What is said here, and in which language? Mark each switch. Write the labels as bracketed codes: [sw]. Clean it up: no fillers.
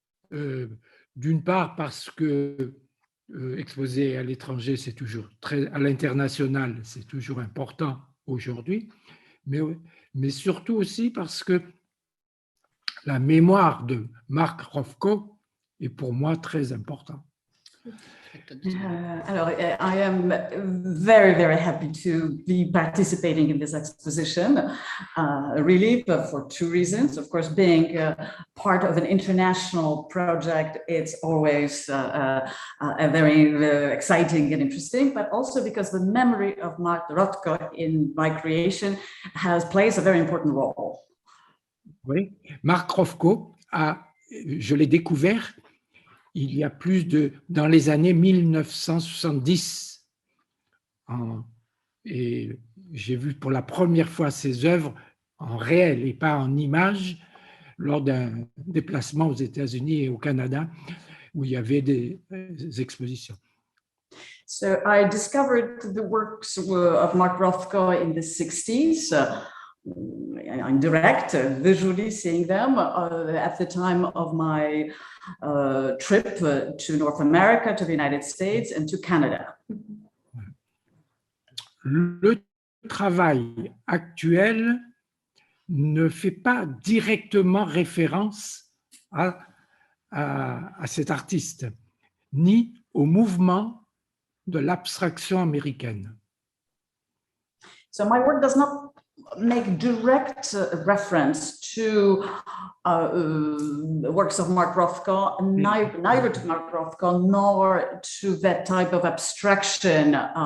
[fr] D'une part parce que exposer à l'étranger, c'est toujours à l'international, c'est toujours important aujourd'hui, mais surtout aussi parce que la mémoire de Mark Rothko est pour moi très importante. [en] Alors, I am very, very happy to be participating in this exposition, really, but for 2 reasons. Of course, being part of an international project, it's always a very exciting and interesting, but also because the memory of Mark Rothko in my creation plays a very important role. [fr] Oui, Mark Rothko, je l'ai découvert il y a dans les années 1970. Et j'ai vu pour la première fois ses œuvres en réel et pas en images lors d'un déplacement aux États-Unis et au Canada où il y avait des expositions. [en] So I discovered the works of Mark Rothko in the 60s. In direct, visually seeing them at the time of my trip to North America, to the United States, and to Canada. [fr] Le travail actuel ne fait pas directement référence à cet artiste, ni au mouvement de l'abstraction américaine. [en] So my work does not make direct reference to works of Mark Rothko, neither to Mark Rothko nor to that type of abstraction.